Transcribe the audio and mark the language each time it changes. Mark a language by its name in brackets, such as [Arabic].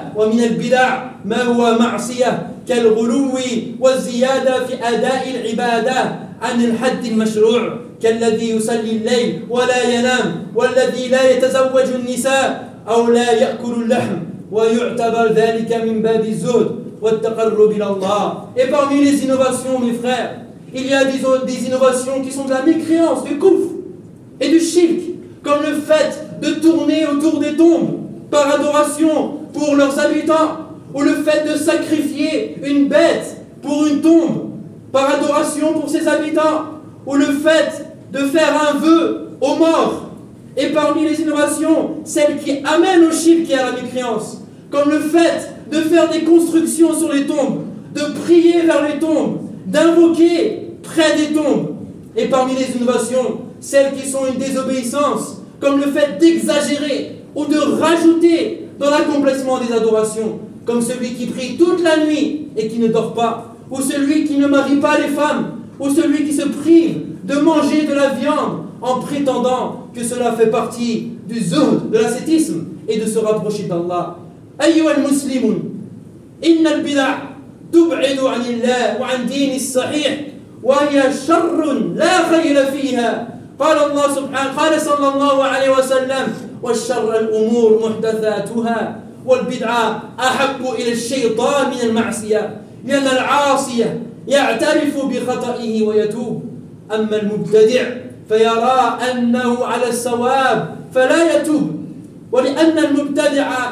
[Arabic] ومن البدع ما هو معصية كالغلو والزيادة في أداء العبادة عن الحد المشروع كالذي يصلي الليل ولا ينام والذي لا يتزوج النساء أو لا يأكل اللحم ويعتبر ذلك من باب الزهد والتقرب إلى الله. [French] Et parmi les innovations, mes frères, il y a des innovations qui sont de la mécréance, du kufr et du shirk, comme le fait de tourner autour des tombes par adoration pour leurs habitants, ou le fait de sacrifier une bête pour une tombe par adoration pour ses habitants, ou le fait de faire un vœu aux morts. Et parmi les innovations, celles qui amènent au shirk et à la mécréance, comme le fait de faire des constructions sur les tombes, de prier vers les tombes, d'invoquer près des tombes. Et parmi les innovations, celles qui sont une désobéissance, comme le fait d'exagérer ou de rajouter dans l'accomplissement des adorations, comme celui qui prie toute la nuit et qui ne dort pas, ou celui qui ne marie pas les femmes, ou celui qui se prive de manger de la viande en prétendant que cela fait partie du zuhd, de l'ascétisme, et de se rapprocher d'Allah. [Arabic] Ayyuhal muslimun, inna al-bid'a تبعد عن الله وعن دين الصحيح وهي شر لا خير فيها. قال الله سبحانه قال صلى الله عليه وسلم والشر الأمور محدثاتها والبدعة أحب إلى الشيطان من المعصية لأن العاصية يعترف بخطئه ويتوب أما المبتدع فيرى أنه على الصواب فلا يتوب ولأن المبتدع